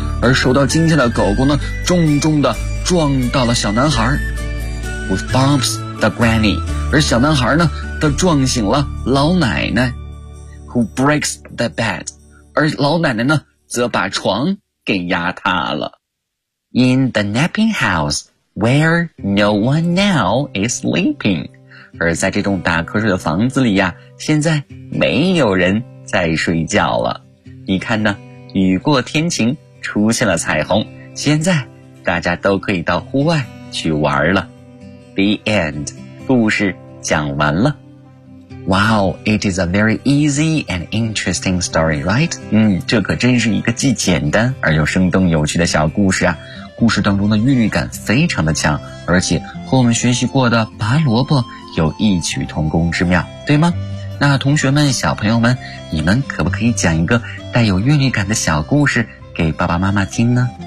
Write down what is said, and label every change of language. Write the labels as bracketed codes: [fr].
[zh] 而受到惊吓的狗狗呢，重重地撞到了小男孩。 [en] Who thumps the granny? [zh] 而小男孩呢，都撞醒了老奶奶。 [en] Who breaks the bed? [zh] 而老奶奶呢，则把床给压塌了。 [en] In the napping house, where no one now is sleeping. [zh] 而在这栋打瞌睡的房子里呀，现在没有人在睡觉了。你看呢，雨过天晴，出现了彩虹，现在大家都可以到户外去玩了。 [en] The end. [zh] 故事讲完了。 [en] Wow, it is a very easy and interesting story, right? [zh] 这可真是一个既简单而又生动有趣的小故事啊。故事当中的韵律感非常的强，而且和我们学习过的拔萝卜有异曲同工之妙，对吗？那同学们，小朋友们，你们可不可以讲一个带有韵律感的小故事给爸爸妈妈听呢？